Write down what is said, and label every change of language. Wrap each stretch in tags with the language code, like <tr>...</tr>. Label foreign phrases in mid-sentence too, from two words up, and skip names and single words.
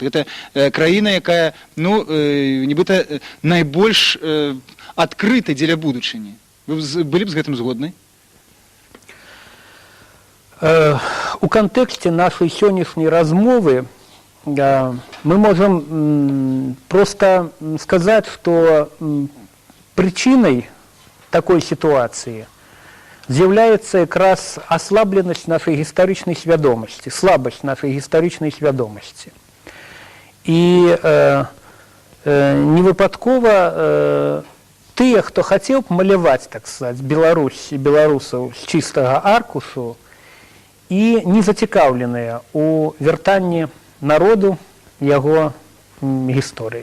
<be>Гэта краіна, якая, ну, нібыта найбольш адкрыта дзеля будучыні. Вы былі б з гэтым згодны? У кантэксце нашай сённяшняй размовы мы можам просто сказаць, што</be> <ru>причиной такой ситуации</ru> <be>з'яўляецца якраз аслабленасць нашай гістарычнай свядомасці, слабасць нашай гістарычнай свядомасці. І невыпадкова тыя, хто хацеў б маляваць, так сказаць, Беларусь і беларусаў з чыстага аркушу і не зацікаўленыя ў вяртанні народу яго гісторыі.</be>